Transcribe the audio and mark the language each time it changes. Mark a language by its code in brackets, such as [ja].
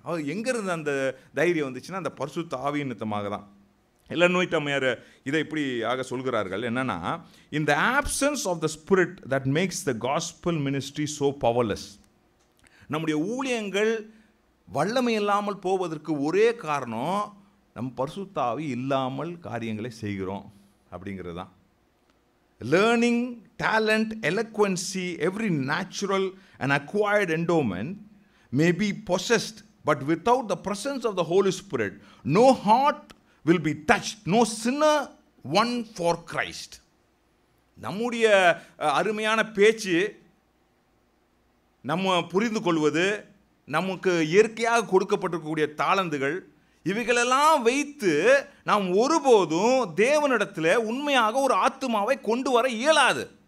[ta] அவர் எங்கேருந்து அந்த தைரியம் வந்துச்சுன்னா அந்த பரிசுத்த ஆவியின் நிமித்தமாக தான். எல்லோரும் அம்மையார் இதை இப்படி ஆக சொல்கிறார்கள். என்னன்னா, [en] in the absence of the spirit that makes the gospel ministry so powerless. [ta] நம்முடைய ஊழியங்கள் வல்லமை இல்லாமல் போவதற்கு ஒரே காரணம் நம்ம பரிசுத்த ஆவி இல்லாமல் காரியங்களை செய்கிறோம் அப்படிங்கிறது தான். [en] Learning, talent, eloquence, every natural and acquired endowment may be possessed, but without the presence of the Holy Spirit, no heart will be touched, no sinner won for Christ. [ta] நம்முடைய அருமையான பேச்சு, நம்ம புரிந்து கொள்வது, நமக்கு இயற்கையாக கொடுக்கப்பட்டிருக்கக்கூடிய தாளந்துகள், இவைகளெல்லாம் வைத்து நாம் ஒருபோதும் தேவனிடத்தில் உண்மையாக ஒரு ஆத்துமாவை கொண்டு வர இயலாது.